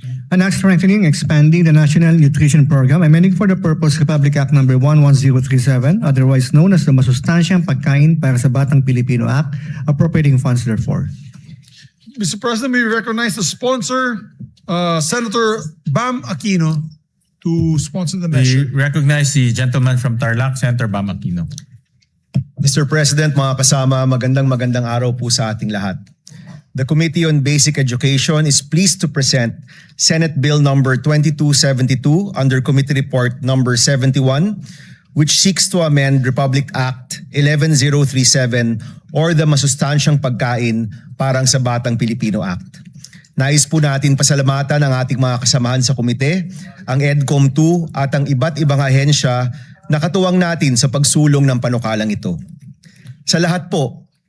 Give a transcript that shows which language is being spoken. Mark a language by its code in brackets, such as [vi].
[en] An act strengthening, expanding the National Nutrition Program, amending for the purpose Republic Act number 11037, otherwise known as the Masustansyang Pagkain para sa Batang Pilipino Act, appropriating funds therefore. Mr. President, we recognize the sponsor, Senator Bam Aquino, to sponsor the measure. We recognize the gentleman from Tarlac, Senator Bam Aquino. Mr. [tl] President, mga kasama, magandang araw po sa ating lahat. [en] The Committee on Basic Education is pleased to present Senate Bill number 2272 under Committee Report number 71, which seeks to amend Republic Act 11037 or the Masustansyang Pagkain parang sa Batang Pilipino Act. [tl] Nais po natin pasalamatan ang ating mga kasamahan sa komite, ang EDCOM 2 at ang iba't ibang ahensya na katuwang natin sa pagsulong ng panukalang ito. Sa lahat po,